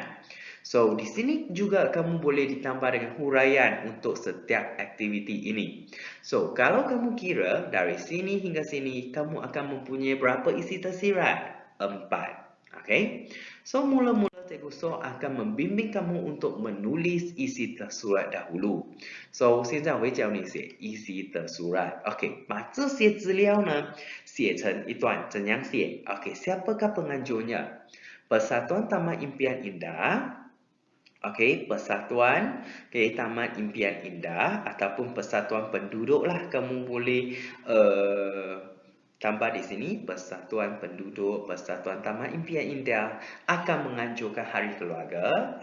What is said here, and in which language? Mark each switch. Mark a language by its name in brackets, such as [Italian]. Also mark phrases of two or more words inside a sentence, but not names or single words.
[Malay] So, di sini juga kamu boleh ditambah dengan huraian untuk setiap aktiviti ini. So, kalau kamu kira dari sini hingga sini, kamu akan mempunyai berapa isi tersirat? 4. Okay? So, mula-mula Cikgu So akan membimbing kamu untuk menulis isi tersurat dahulu. So, [Chinese] 现在我会教你写 [Malay] isi tersurat. [Chinese] OK， 把这些资料呢写成一段，怎样写 ？OK， [Malay] siapakah pengajunya? Persatuan Taman Impian Indah. Okey, persatuan Taman Impian Indah ataupun persatuan penduduk lah, kamu boleh tambah di sini. Persatuan penduduk, persatuan Taman Impian Indah akan menganjurkan Hari Keluarga.